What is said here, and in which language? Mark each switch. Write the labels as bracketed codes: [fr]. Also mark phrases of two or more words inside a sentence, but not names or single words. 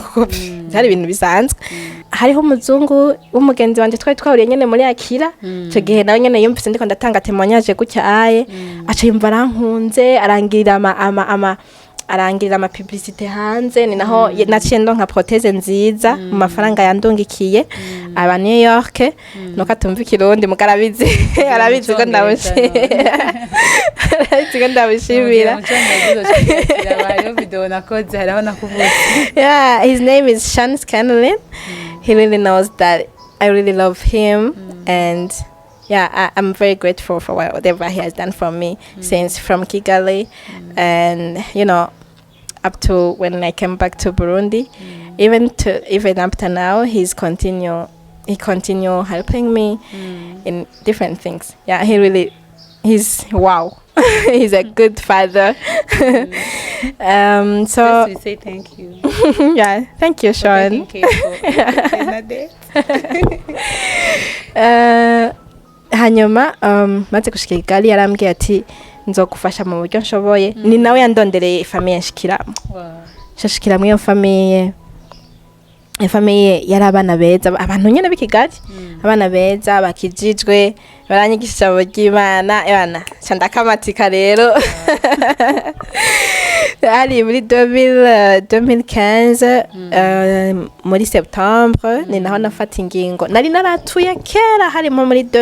[rn] kuko byari ibintu bisanzwe hariho umuzungu w'umugenzi wanje twari twahuriye nyene muri Akira ico gihe nawe nyene yumvise ndiko ndatanga témoignage gutya aye aca yumva arankunze arangirira ama publicité hanze ni naho naciye ndonka prothèse nziza mu mafaranga yandungikiye aba New York nuko atumva ikirundi mugarabizi arabizi ko [en] ndabushimira yeah his name is Sean Scanlon he really knows that I really love him and yeah, I'm very grateful for whatever he has done for me since from Kigali and you know up to when I came back to Burundi even up to now he continue helping me in different things. Yeah, he's wow. He's a good father. So we say thank you. Yeah, thank you, Sean. [rn] Hanyuma maze gushika Kigali yarambwiye ati nzogufasha mu buryo nshoboye ni nawe yandondereye famille nshikiramo shashikiramo iyo famille yari abana beza abantu nyene b'ikigali abana beza bakijijwe baranyigisha ry'Imana abana candakamatika rero ari muri 2015 muri septembre ni naho nafata ingingo nari naratuye kera harimo muri